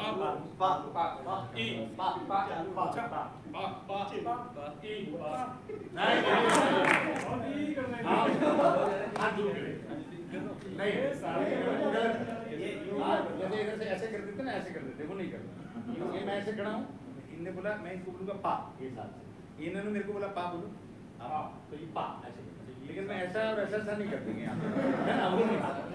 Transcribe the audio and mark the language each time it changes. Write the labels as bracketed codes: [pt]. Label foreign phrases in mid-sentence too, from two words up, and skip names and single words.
[hi] पा पा पा ई पा पा पा पा पा पा पा ई पा नहीं हाँ हाथ जोड़ के नहीं जैसे इधर से ऐसे कर देते ना ऐसे कर देते वो नहीं करते ये मैं ऐसे खड़ा हूँ इनने बोला मैं इनको बोलूँगा पा ये साथ से इन्होंने मेरे को बोला पा बोलो हाँ तो ये पा ऐसे लेकिन मैं ऐसा और ऐसा नहीं कर देंगे है ना वो नहीं